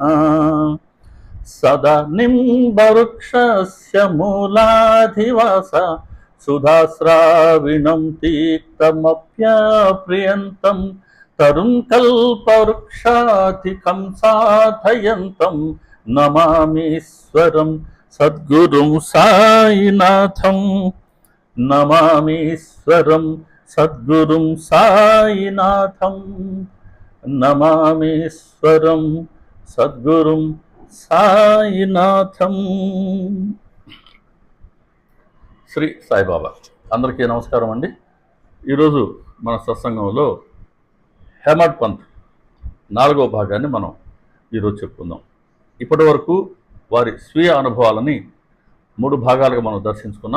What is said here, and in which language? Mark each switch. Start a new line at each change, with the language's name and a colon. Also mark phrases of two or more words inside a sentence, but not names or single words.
Sanskrit: सदा निम्बवृक्षस्य मूलाधिवास सुधास्राविणं तीक्तमप्यप्रियन्तं तरुं कल्पवृक्षाधिकं साधयन्तं नमामीश्वरं सद्गुरुं साईनाथं। नमामीश्वरं सद्गुरुं साईनाथं। नमामीश्वरं सद्गुरुं సాయినాథం।
Telugu: శ్రీ సాయిబాబా అందరికీ నమస్కారం అండి। ఈరోజు మన సత్సంగంలో హేమడ్ పంత్ 4వ భాగాన్ని మనం ఈరోజు చెప్పుకుందాం। ఇప్పటి వరకు వారి స్వీయ అనుభవాలని 3 భాగాలుగా మనం దర్శించుకున్నాం।